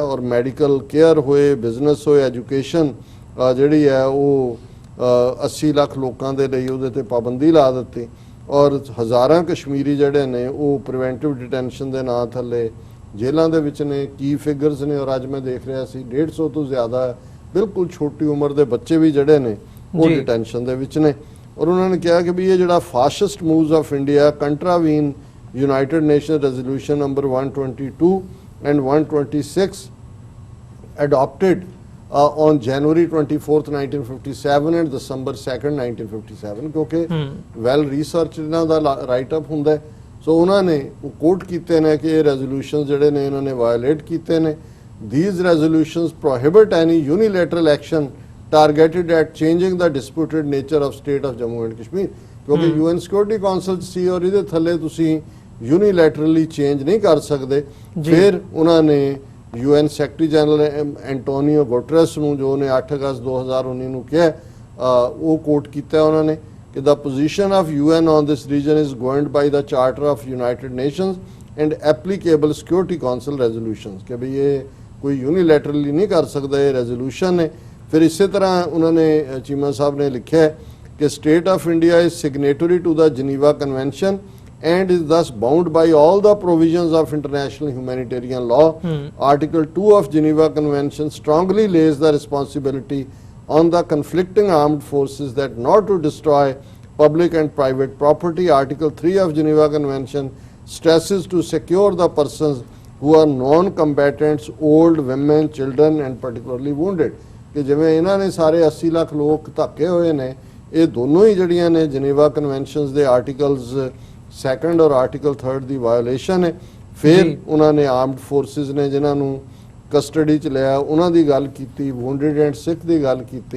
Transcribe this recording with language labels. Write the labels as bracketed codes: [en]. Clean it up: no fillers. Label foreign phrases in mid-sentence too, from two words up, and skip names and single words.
[pa] ਔਰ [en] medical care [pa] ਹੋਏ, ਬਿਜ਼ਨਸ ਹੋਏ, ਐਜੂਕੇਸ਼ਨ ਜਿਹੜੀ ਹੈ ਉਹ 80 ਲੱਖ ਲੋਕਾਂ ਦੇ ਲਈ ਉਹਦੇ ਤੇ ਪਾਬੰਦੀ ਲਾ ਦਿੱਤੀ ਔਰ ਹਜ਼ਾਰਾਂ ਕਸ਼ਮੀਰੀ ਜਿਹੜੇ ਨੇ ਉਹ [en] preventive detention [pa] ਦੇ ਨਾਂ ਥੱਲੇ ਜੇਲ੍ਹਾਂ ਦੇ ਵਿੱਚ ਨੇ। ਕੀ ਫਿਗਰਸ ਨੇ, ਔਰ ਅੱਜ ਮੈਂ ਦੇਖ ਰਿਹਾ ਸੀ 150 ਤੋਂ ਜ਼ਿਆਦਾ ਬਿਲਕੁਲ ਛੋਟੀ ਉਮਰ ਦੇ ਬੱਚੇ ਵੀ ਜਿਹੜੇ ਨੇ ਉਹ ਡਿਟੈਂਸ਼ਨ ਦੇ ਵਿੱਚ ਨੇ। ਔਰ ਉਹਨਾਂ ਨੇ ਕਿਹਾ ਕਿ ਵੀ ਇਹ ਜਿਹੜਾ [en] fascist moves of India contravene United Nation resolution number 122 and 126 adopted on January 24th 1957 and December 2nd 1957 ਕਿਉਂਕਿ well research [pa] ਇਹਨਾਂ ਦਾ [en] write up [pa] ਹੁੰਦਾ ਹੈ। ਸੋ ਉਹਨਾਂ ਨੇ ਉਹ ਕੋਟ ਕੀਤੇ ਨੇ ਕਿ ਇਹ ਰੈਜ਼ੋਲੂਸ਼ਨ ਜਿਹੜੇ ਨੇ ਇਹਨਾਂ ਨੇ ਵਾਇਓਲੇਟ ਕੀਤੇ ਨੇ। [en] These resolutions prohibit any unilateral action targeted at changing the disputed nature of state of Jammu and Kashmir [pa] ਕਿਉਂਕਿ UN Security Council ਸੀ ਔਰ ਇਹਦੇ ਥੱਲੇ ਤੁਸੀਂ ਯੂਨੀਲੈਟਰਲੀ ਚੇਂਜ ਨਹੀਂ ਕਰ ਸਕਦੇ। ਫਿਰ ਉਹਨਾਂ ਨੇ UN [en] secretary general [pa] ਐਂਟੋਨੀਓ ਗੁਟਰਸ ਨੂੰ ਜੋ ਨੇ 8 ਅਗਸਤ 2019 ਨੂੰ ਕਿਹਾ ਉਹ ਕੋਟ ਕੀਤਾ ਉਹਨਾਂ ਨੇ ਕਿ [en] the position of UN on this region is governed by the Charter of United Nations and applicable Security Council resolutions [pa] ਕਿ ਵੀ ਇਹ ਕੋਈ ਯੂਨੀਲੈਟਰਲੀ ਨਹੀਂ ਕਰ ਸਕਦਾ ਇਹ ਰੈਜ਼ੋਲੂਸ਼ਨ ਨੇ। ਫਿਰ ਇਸੇ ਤਰ੍ਹਾਂ ਉਹਨਾਂ ਨੇ ਚੀਮਾ ਸਾਹਿਬ ਨੇ ਲਿਖਿਆ ਕਿ [en] state of India is signatory to the Geneva Convention and is thus bound by all the provisions of international humanitarian law. Article 2 of Geneva Convention strongly lays the responsibility on the conflicting armed forces that not to destroy public and private property. Article 3 of Geneva Convention stresses to secure the persons who are non-combatants, old, women, children and particularly wounded. [pa] ਕਿ ਜਿਵੇਂ ਇਹਨਾਂ ਨੇ ਸਾਰੇ 80 ਲੱਖ ਲੋਕ ਧੱਕੇ ਹੋਏ ਨੇ ਇਹ ਦੋਨੋਂ ਹੀ ਜਿਹੜੀਆਂ ਨੇ ਜਨੀਵਾ ਕਨਵੈਨਸ਼ਨਸ ਦੇ ਆਰਟੀਕਲਸ 2 ਔਰ ਆਰਟੀਕਲ 3 ਦੀ ਵਾਇਓਲੇਸ਼ਨ ਹੈ। ਫਿਰ ਉਹਨਾਂ ਨੇ [en] armed forces [pa] ਨੇ ਜਿਨ੍ਹਾਂ ਨੂੰ ਕਸਟਡੀ 'ਚ ਲਿਆ ਉਹਨਾਂ ਦੀ ਗੱਲ ਕੀਤੀ, [en] wounded and sick [pa] ਦੀ ਗੱਲ ਕੀਤੀ।